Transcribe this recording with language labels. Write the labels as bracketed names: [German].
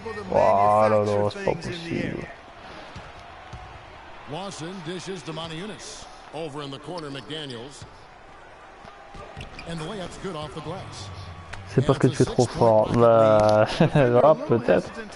[French] Oh là là, c'est pas possible. [English] Lawson dishes to Oniunas. Over in the corner, McDaniels. And the layup's good off the glass. [French] C'est parce que tu es trop fort. Bah, voilà, peut-être.